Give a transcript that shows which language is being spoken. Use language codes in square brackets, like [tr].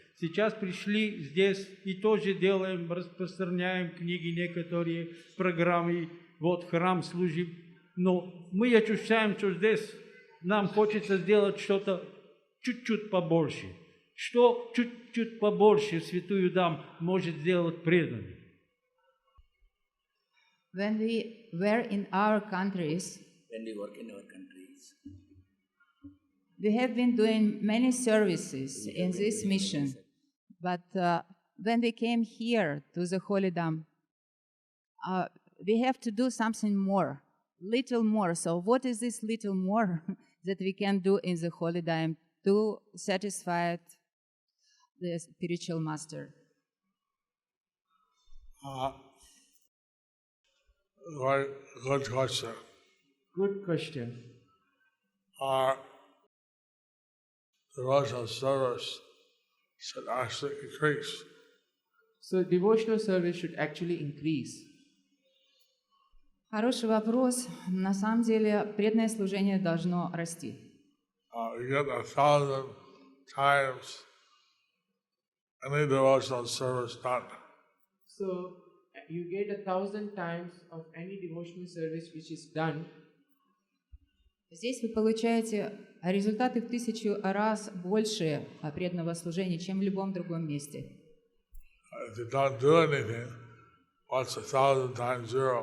[ru] Сейчас пришли здесь и тоже делаем, распространяем книги, некоторые программы, вот храм служим. Но мы ощущаем, что здесь нам хочется сделать что-то чуть-чуть побольше. Что чуть-чуть побольше Святую Дам может сделать преданный? [en] When we were in our countries, when we work in our countries, we have been doing many services in this mission. But when we came here to the Holy Dam, we have to do something more, little more. So what is this little more that we can do in the Holy Dam to satisfy the spiritual master? Right, good question. Good question. Our devotional service should actually increase. So devotional service should actually increase. [ru] Хороший вопрос. На самом деле, преданное служение должно расти. [en] You get 1,000 times any devotional service done. So you get 1,000 times of any devotional service which is done. [ru] Здесь вы получаете результаты в 1000 раз больше преданного служения, чем в любом другом месте. [en] If you don't do anything, what's 1,000 times 0?